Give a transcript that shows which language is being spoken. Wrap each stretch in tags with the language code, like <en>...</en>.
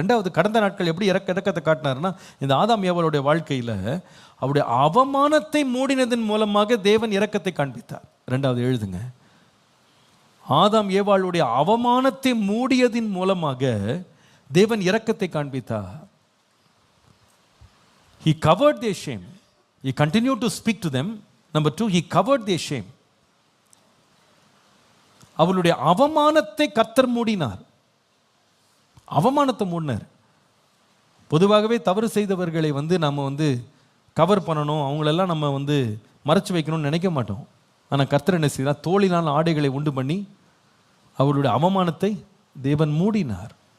<ta>ரெண்டாவது, கடந்த நாட்கள் எப்படி இரக்கத்தை காட்டினார்னா, இந்த ஆதாம் ஏவாளுடைய வாழ்க்கையில் அவருடைய அவமானத்தை மூடினதன் மூலமாக தேவன் இரக்கத்தை காண்பித்தார். ரெண்டாவது எழுதுங்க, ஆதாம் ஏவாளுடைய அவமானத்தை மூடியதின் மூலமாக தேவன் இரக்கத்தை காண்பித்தார்.</ta> <en>He covered their shame. He continued to speak to them. Number 2, he covered their shame.</en> <ta>அவளுடைய அவமானத்தை கர்த்தர் மூடினார். அவமானத்தை மூடினார். பொதுவாகவே தவறு செய்தவர்களை வந்து நம்ம வந்து கவர் பண்ணணும், அவங்களெல்லாம் நம்ம வந்து மறைச்சு வைக்கணும்னு நினைக்க மாட்டோம். ஆனால் கர்த்தர் என்ன செய்தார்? தோளினால் ஆடைகளை உண்டு பண்ணி அவருடைய அவமானத்தை தேவன் மூடினார்.</ta>